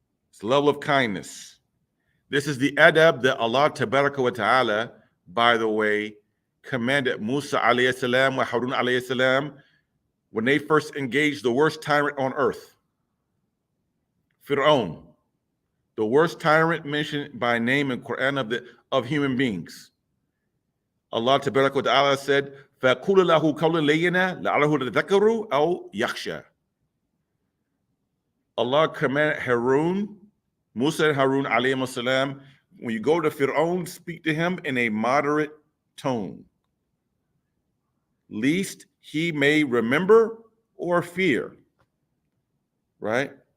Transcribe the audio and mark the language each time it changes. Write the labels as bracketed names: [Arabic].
[English] It's a level of kindness. This is the adab that Allah tabaraka wa ta'ala, by the way, commanded Musa alayhi salam wa Harun alayhi salam when they first engaged the worst tyrant on earth, Fir'aun, the worst tyrant mentioned by name in Quran of human beings. Allah tabaraka wa ta'ala said, [Arabic] فَقُولَ لَهُ قَوْلًا لَيِّنًا لَعَلَّهُ يَتَذَكَّرُ أَوْ يَخْشَى. [English] Allah commanded Musa and Harun alayhi salam, when you go to Fir'aun, speak to him in a moderate tone, least he may remember or fear, right?